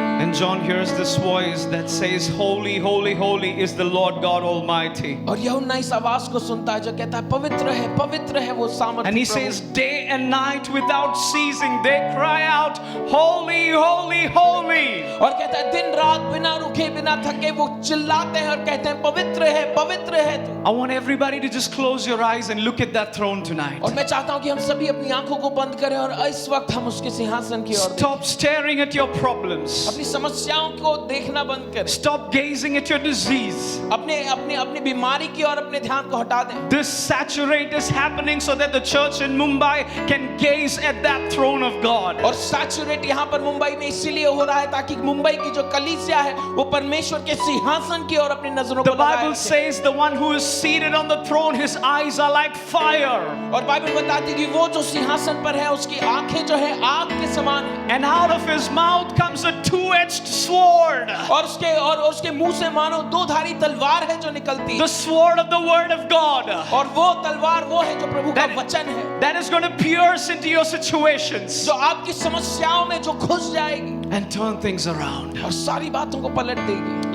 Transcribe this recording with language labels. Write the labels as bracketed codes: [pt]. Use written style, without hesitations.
[en] And John hears this voice that says, Holy, holy, holy is the Lord God Almighty. [hi] और यूहन्ना इस आवाज को सुनता है जो कहता है पवित्र है वो सामर्थी [en] And he [hi] Prabhu. [en] says, day and night without ceasing, they cry out, Holy, holy, holy. [hi] और कहता है दिन रात बिना रुके बिना थके वो चिल्लाते हैं और कहते हैं पवित्र है तू। [en] I want everybody to just close your eyes and look at that throne tonight. [hi] और मैं चाहता हूं कि हम सभी अपनी आंखों को बंद करें और इस वक्त हम उसके सिंहासन की ओर देखें। [en] Stop staring at your problems. [hi] अपनी समस्याओं को देखना बंद करें। [en] Stop gazing at your disease. [hi] अपनी बीमारी की ओर अपने ध्यान को हटा दें। [en] This saturate is happening so that the church in Mumbai can gaze at that throne of God. [hi] और सैचुरेट यहाँ पर मुंबई में इसीलिए हो रहा है ताकि मुंबई की जो कलीसिया है वो परमेश्वर के सिंहासन की ओर अपनी नजरों [en] The [hi] को लगाए [en] Bible [hi] रखे। [en] says the one who is seated on the throne, his eyes are like fire. [hi] और बाइबल बताती है कि वो जो सिंहासन पर है उसकी आंखें जो है आग के समान है। [en] And out of his mouth comes a two-edged sword. [hi] और उसके मुंह से मानो दो धारी तलवार है जो निकलती है। [en] The sword of the word of God. [hi] और वो तलवार वो है जो प्रभु का वचन है। [en] That is going to pierce into your situations [hi] जो आपकी समस्याओं में जो घुस जाएगी [en] and turn things around. [hi] और सारी बातों को पलट देगी।